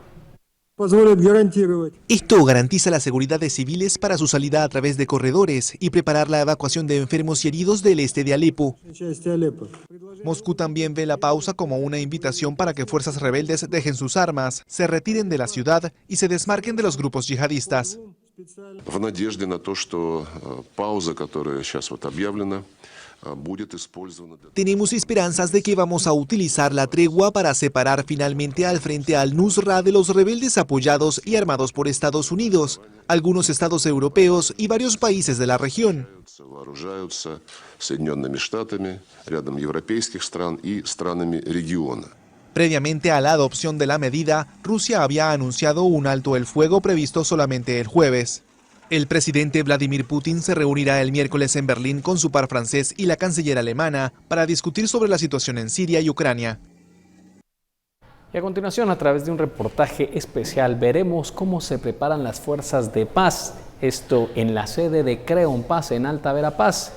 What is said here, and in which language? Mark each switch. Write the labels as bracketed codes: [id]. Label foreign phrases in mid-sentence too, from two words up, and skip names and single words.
[es] Esto garantiza la seguridad de civiles para su salida a través de corredores y preparar la evacuación de enfermos y heridos del este de Alepo. Moscú también ve la pausa como una invitación para que fuerzas rebeldes dejen sus armas, se retiren de la ciudad y se desmarquen de los grupos yihadistas. [ru] В надежде на то, что пауза, которая сейчас объявлена, будет использована. [es] Tenemos esperanzas de que vamos a utilizar la tregua para separar finalmente al frente al-Nusra de los rebeldes apoyados y armados por Estados Unidos, algunos estados europeos y varios países de la región. [ru] Вооружаются Соединенными Штатами, рядом европейских стран и странами региона. [es] Previamente a la adopción de la medida, Rusia había anunciado un alto el fuego previsto solamente el jueves. El presidente Vladimir Putin se reunirá el miércoles en Berlín con su par francés y la canciller alemana para discutir sobre la situación en Siria y Ucrania. Y a continuación, a través de un reportaje especial, veremos cómo se preparan las fuerzas de paz, esto en la sede de Creo en Paz en Alta Verapaz.